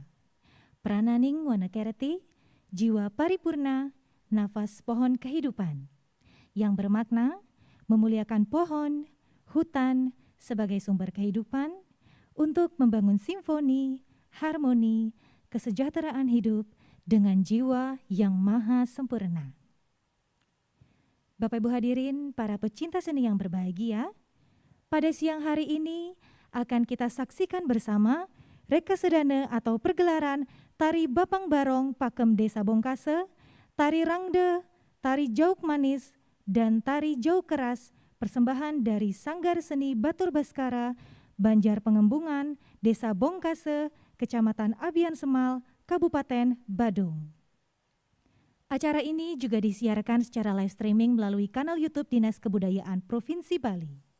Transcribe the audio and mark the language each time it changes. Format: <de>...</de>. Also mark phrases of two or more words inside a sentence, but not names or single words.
<id>Prananing Wanakerti, Jiwa Paripurna, Nafas Pohon Kehidupan, yang bermakna memuliakan pohon, hutan sebagai sumber kehidupan untuk membangun simfoni, harmoni, kesejahteraan hidup dengan jiwa yang maha sempurna. Bapak Ibu hadirin, para pecinta seni yang berbahagia, pada siang hari ini akan kita saksikan bersama Rekasedana atau pergelaran Tari Bapang Barong Pakem Desa Bongkase, Tari Rangde, Tari Jauk Manis, dan Tari Jauk Keras, persembahan dari Sanggar Seni Batur Baskara, Banjar Pengembungan, Desa Bongkase, Kecamatan Abian Semal, Kabupaten Badung. Acara ini juga disiarkan secara</id> <en>live streaming</en> <id>melalui kanal YouTube Dinas Kebudayaan Provinsi Bali.</id>